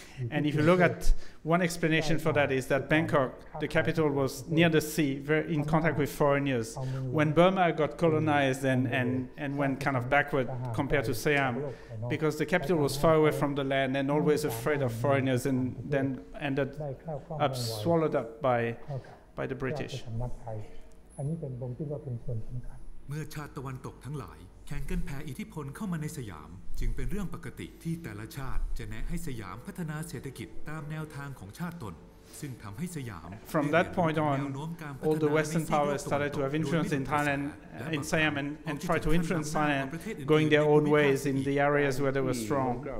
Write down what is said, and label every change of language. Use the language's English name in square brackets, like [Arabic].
[English] And if you look at one explanation for that is that Bangkok, the capital, was near the sea, very in contact with foreigners. When Burma got colonized and went kind of backward compared to Siam, because the capital was far away from the land and always afraid of foreigners, and then ended up swallowed up by the British. [Thai] อันนี้เป็นผมคิดว่าเป็นส่วนสำคัญ เมื่อชาติตะวันตกทั้งหลายแข่งกันแผ่อิทธิพลเข้ามาในสยามจึงเป็นเรื่องปกติที่แต่ละชาติจะแนะให้สยามพัฒนาเศรษฐกิจตามแนวทางของชาติตนซึ่งทำให้สยาม [English] From that point on, all the Western powers started to have influence in Thailand, in Siam, and try to influence Thailand, going their own ways in the areas where they were strong.